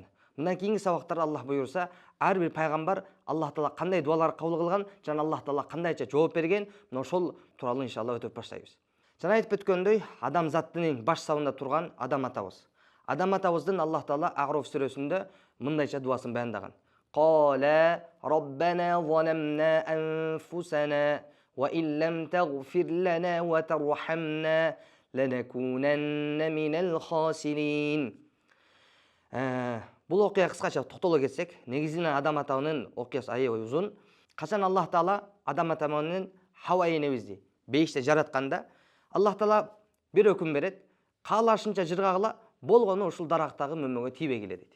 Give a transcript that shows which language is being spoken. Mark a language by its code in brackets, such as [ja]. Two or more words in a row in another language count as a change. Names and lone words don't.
[ky] Мындан кийинки сабактарда Аллах буйрса, ар бир пайгамбар Аллах Таала кандай дуалар кабыл кылган жана Аллах Таала кандайча жооп берген, мына ошол тууралуу иншалла өтүп баштайбыз. Жана айтып өткөндөй, адам заттын баш сабында турган Адам атабыз. Адам атабыздын Аллах Таала Агроф сүрөсүндө мындайча дуасын баяндаган. [ar] قال ربنا ظلمنا أنفسنا وإن لم تغفر لنا وترحمنا لنكونن من الخاسرين. [ky] Бул окуя кыскача токтоло кетсек, негизинен Адам атанын окуясы аябай узун. Качан Аллах Таала Адам ата менен Хава энебизди бейиште жаратканда, Аллах Таала бир өкүм берет, каалашынча жыргагыла болгону ушул дарактагы мөмөгө тийбегиле дейт.